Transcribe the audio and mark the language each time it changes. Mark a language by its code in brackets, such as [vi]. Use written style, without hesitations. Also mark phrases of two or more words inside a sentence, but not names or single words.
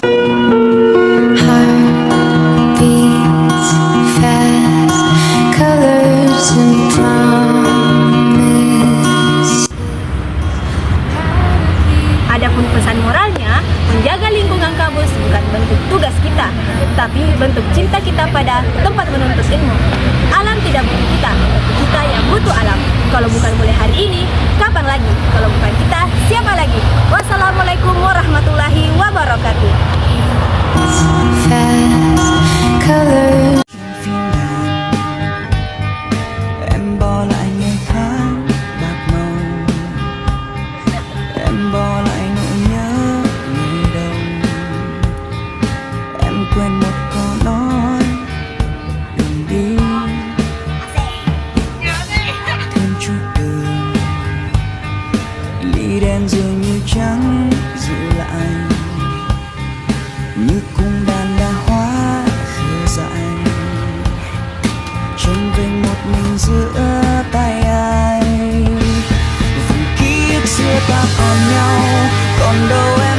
[id] Adapun pesan moralnya, menjaga lingkungan kampus bukan bentuk tugas kita, tapi bentuk cinta kita pada tempat menuntut ilmu. Alam tidak butuh kita, tapi kita yang butuh alam. Kalau bukan mulai hari ini, kapan lagi? Kalau bukan kita, siapa lagi? [ar] والسلام عليكم ورحمة الله وبركاته. [vi] Em bỏ lại ngày tháng bạc màu, em bỏ lại nỗi nhớ ngày đầu, em quên một câu nói đừng đi, thêm chút đường ly đen dường như chẳng giữ lại, như cung đàn đã hóa khờ dại, trông về một mình giữa tay ai, vì ký ức xưa ta còn nhau còn đâu